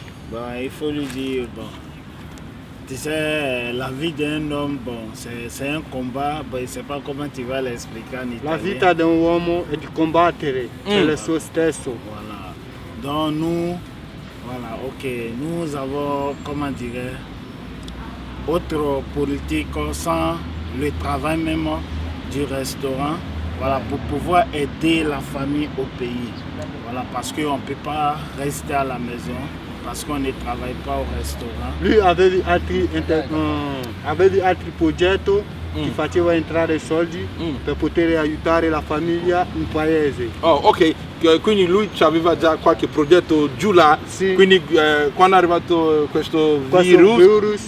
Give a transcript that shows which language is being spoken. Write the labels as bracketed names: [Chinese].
[French] Bon, il faut lui dire, bon, tu sais, la vie d'un homme, bon, c'est un combat, bon, je ne sais pas comment tu vas l'expliquer en italien. [Italian] La vita di un uomo è di combattere per il suo stesso. [French] Voilà. Donc nous, voilà, ok, nous avons, comment dirais, autre politique sans le travail même du restaurant, voilà, pour pouvoir aider la famille au pays. Voilà, parce qu'on ne peut pas rester à la maison, parce qu'on ne travaille pas au restaurant. [Italian] Lui aveva altri progetti che faceva entrare soldi per poter aiutare la famiglia in paese. Oh, ok, quindi lui aveva già qualche progetto giù là, Sì. quindi quando è arrivato questo Questo virus,